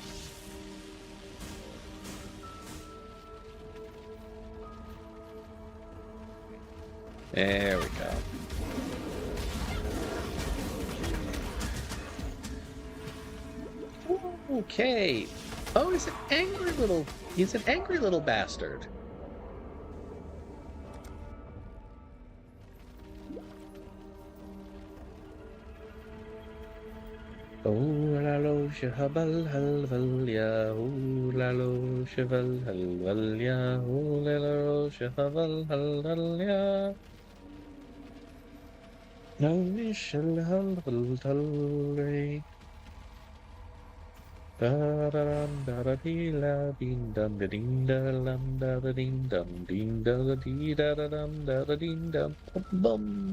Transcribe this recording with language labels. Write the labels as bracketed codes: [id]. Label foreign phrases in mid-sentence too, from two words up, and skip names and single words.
[en] There we go. Okay. Oh, he's an angry little bastard. Oh la lo shahabal halvalia, oh la lo shaval halvalia, oh la lo shahabal halvalia. No Michel halvaltalre. Da da dum da da dee la ding dum da ding da lam da da ding dum ding da da dee da da dum da da ding dum bum.